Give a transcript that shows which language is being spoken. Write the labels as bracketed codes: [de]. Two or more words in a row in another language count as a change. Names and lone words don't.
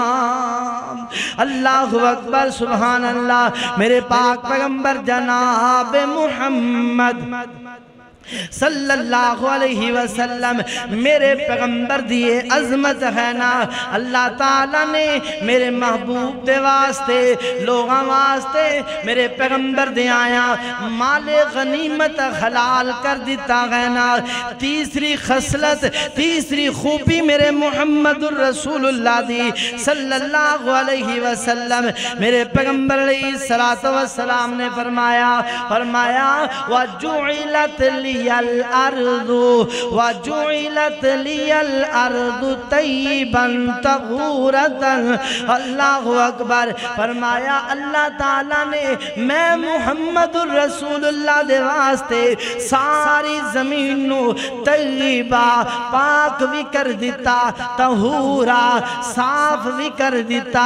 [ar] اللہ اکبر سبحان اللہ۔ [pa] میرے پاک پیغمبر جناب محمد [ar] صلی اللہ علیہ وسلم [pa] میرے پیغمبر دیئے عظمت ہے نا۔ اللہ تعالیٰ نے میرے محبوب دے واسطے لوگاں واسطے میرے پیغمبر دے آیا مال غنیمت حلال کر دیتا ہے نا۔ تیسری خصلت تیسری خوبی میرے محمد الرسول اللہ دی [ar] صلی اللہ علیہ وسلم [pa] میرے پیغمبر [ar] علیہ السلام [pa] نے فرمایا [ar] وَجُعِلَتْ لِي الارض وجعلت لي الارض طیبا طہورا۔ اللہ اکبر۔ [pa] فرمایا اللہ تعالیٰ نے میں محمد الرسول اللہ دے واسطے ساری زمین نو طیبہ پاک بھی کر دیتا، طہورا صاف بھی کر دیتا۔